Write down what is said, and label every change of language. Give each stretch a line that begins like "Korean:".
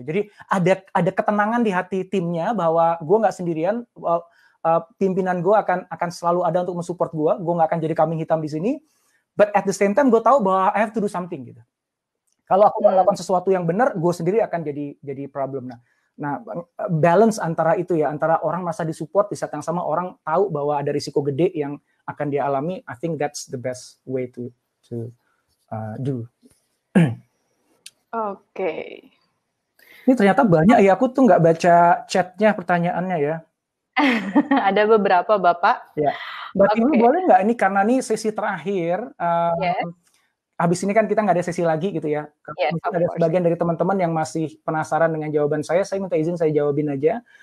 Indonesian: Jadi ada ketenangan di hati timnya bahwa gue nggak sendirian, pimpinan gue akan selalu ada untuk mensupport gue nggak akan jadi kambing hitam di sini.
English: but at the same time
Indonesian: gue tahu bahwa
English: I have to do something
Indonesian: gitu. Kalau aku melakukan sesuatu yang benar, gue sendiri akan jadi problem. Nah, balance antara itu ya, antara orang masa disupport di saat yang sama orang tahu bahwa ada risiko gede yang akan dia alami.
English: I think that's the best way to do. Oke.
Indonesian: Ini ternyata banyak ya, aku tuh nggak baca chatnya pertanyaannya ya. Ada beberapa Bapak. Ya, Mbak Tiwi boleh nggak ini karena ini sesi terakhir. Habis ini kan kita nggak ada sesi lagi gitu ya. Mungkin ada sebagian dari teman-teman yang masih penasaran dengan jawaban saya minta izin saya jawabin aja.